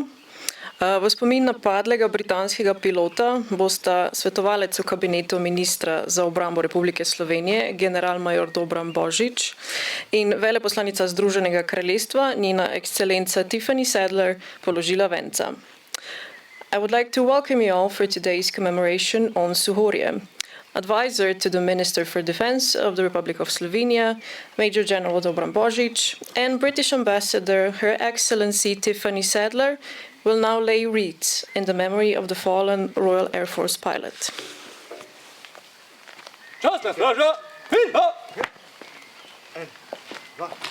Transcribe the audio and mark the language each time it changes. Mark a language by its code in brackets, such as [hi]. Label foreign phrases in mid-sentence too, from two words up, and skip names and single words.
[sl] V spomin na padlega britanskega pilota bosta svetovalec v kabinetu ministra za obrambo Republike Slovenije, generalmajor Dobran Božič, in veleposlanica Združenega kraljestva, njena ekscelenca Tiffany Sadler, položila venca. [en] I would like to welcome you all for today's commemoration on Suhorje. Advisor to the Minister for Defense of the Republic of Slovenia, Major General Dobran Božič, and British Ambassador Her Excellency Tiffany Sadler will now lay wreaths in the memory of the fallen Royal Air Force pilot. [sl] Časna straža! Hit! Ha! En, dva.